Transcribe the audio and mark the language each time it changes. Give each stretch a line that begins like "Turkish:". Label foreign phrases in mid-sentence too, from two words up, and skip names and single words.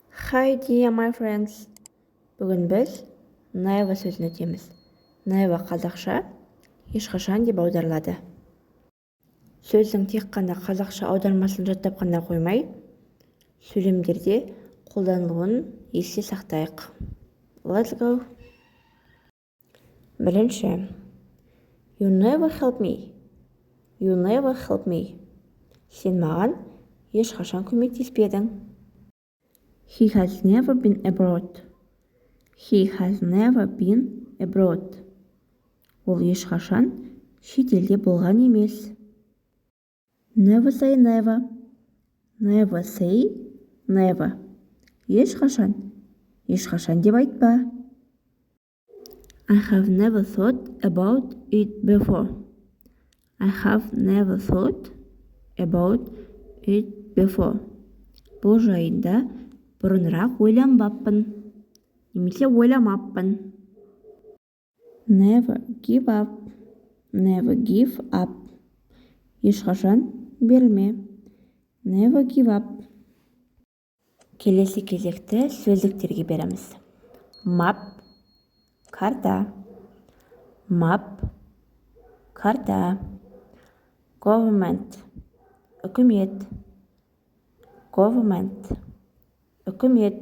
English: Hi dear my friends.
Kazakh: Бүгін біз never сөзін өтеміз. Never қазақша ешқашан деп аударылады. Сөздің тек қана қазақша аудармасын жаттап қана қоймай, сөйлемдерде қолданылуын есте сақтайық.
English: Let's go. Бірінші. You never help me. You never help me.
Kazakh: Сен маған ешқашан көмектеспедің.
English: He has never been abroad. He has never been abroad.
Kazakh: Ол ешқашан шетелде болған емес.
English: Never say never. Never say never.
Kazakh: Ешқашан. Ешқашан деп айтпа.
English: I have never thought about it before. I have never thought about it before.
Kazakh: Бұл жайында бұрынырақ ойланбаппын. Немесе ойламаппын.
English: Never give up. Never give up.
Kazakh: Ешқашан берілме.
English: Never give up.
Kazakh: Келесі кезекті сөздіктерге береміз. Map, карта. Map, карта. Government, үкімет. Government, үкімет.